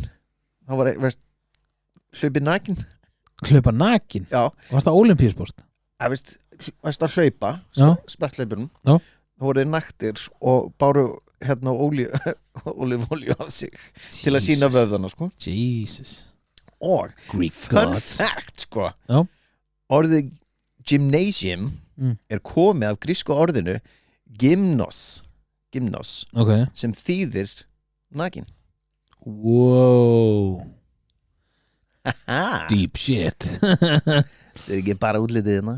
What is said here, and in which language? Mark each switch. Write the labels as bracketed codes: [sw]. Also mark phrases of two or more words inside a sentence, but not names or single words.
[is] Þá var hlaupin nakin. Hlaupa nakin Já. Var það olimpíusport? Varst að hlaupa Já. spretthlaupinum. Já. Þá voru þeir naktir og báru olíu á sig til að sína vöðana, sko. Jesus Og [en] Greek fun gods fact, [is] sko. Já. Orðið gymnasium er komið af grísku orðinu gymnos Ok sem þýðir nakin. [en] Wow Deep shit. [is] Það er ekki bara útlitið hérna.